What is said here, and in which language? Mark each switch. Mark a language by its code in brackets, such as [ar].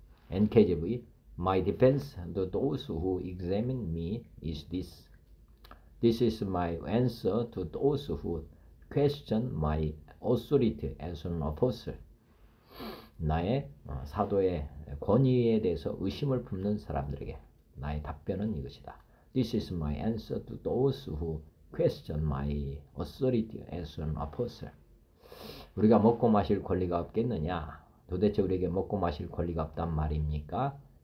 [en] NKJV My defense to those who examine me is this. This is my answer to those who question my authority as an apostle. [ko] 나의 사도의 권위에 대해서 의심을 품는 사람들에게 나의 답변은 이것이다. [en] This is my answer to those who question my authority as an apostle. [ko] 우리가 먹고 마실 권리가 없겠느냐? 도대체 우리에게 먹고 마실 권리가 없단 말입니까?